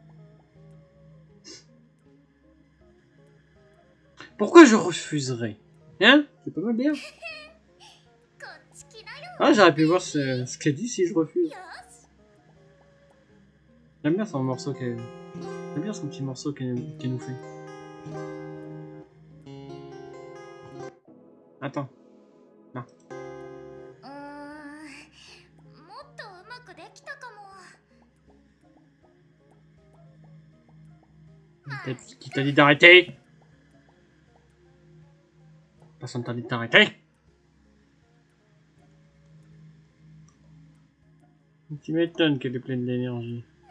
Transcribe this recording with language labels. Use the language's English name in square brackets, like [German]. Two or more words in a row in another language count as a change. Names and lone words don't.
[French] Pourquoi je refuserais? Hein? C'est pas mal bien. [Japanese] こっち来なよ。 [French] Ah, j'aurais pu voir ce qu'elle dit si je refuse. [Japanese] よし。 [French] J'aime bien son morceau qu'elle... J'aime bien son petit morceau qu'elle nous fait. Attends. Là. [Japanese] もっとうまくできたかも。 [French] Qui t'a dit d'arrêter? Personne t'a dit d'arrêter? Tu m'étonnes qu'elle est pleine d'énergie.